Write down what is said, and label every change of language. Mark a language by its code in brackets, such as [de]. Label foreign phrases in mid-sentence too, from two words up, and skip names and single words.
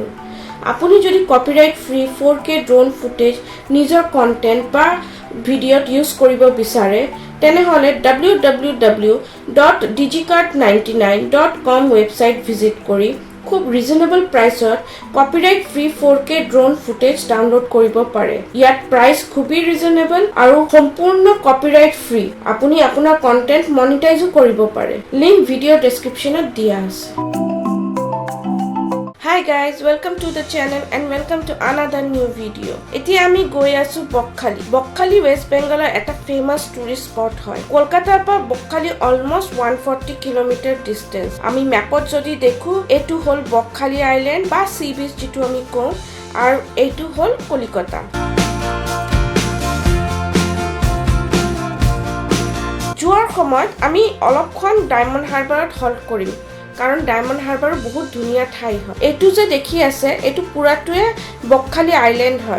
[as] আপুনি যদি [en] copyright free 4K drone footage [as] নিজৰ কন্টেন্ট বা ভিডিওত ইউজ কৰিব বিচাৰে তেনেহলে www.digicart99.com ওয়েবসাইট ভিজিট কৰি খুব [en] reasonable priceত copyright free 4K drone footage [as] ডাউনলোড কৰিব পাৰে। ইয়াত প্ৰাইস খুবই ৰিজনেবল আৰু সম্পূৰ্ণ [en] copyright free. [as] আপুনি আপোনাৰ কন্টেন্ট মনিটাইজো কৰিব পাৰে। লিংক [en] video descriptionত [as] দিয়া আছে। [en] Hi guys, welcome to the channel and welcome to another new video. [as] এতিয়া আমি গৈ আছো Bakkhali. Bakkhali West Bengal এটা [en] famous tourist spot [as] হয়। কলকাতাৰ পৰা Bakkhali [en] almost 140 km distance. [as] আমি ম্যাপত যদি দেখো এটো হল Bakkhali Island বা [en] sea beach [as] যেটো আমি কওঁ আৰু এটো হল কলকাতা। যোৱাৰ সময়ত আমি অলপখন ডায়মণ্ড হাৰবাৰত হল্ট কৰিম। কাৰণ ডায়মণ্ড হাৰবাৰ বহুত ধুনীয়া ঠাই হয়। এটো যে দেখি আছে এটো পুৰাটোৱে Bakkhali আইল্যান্ড হয়।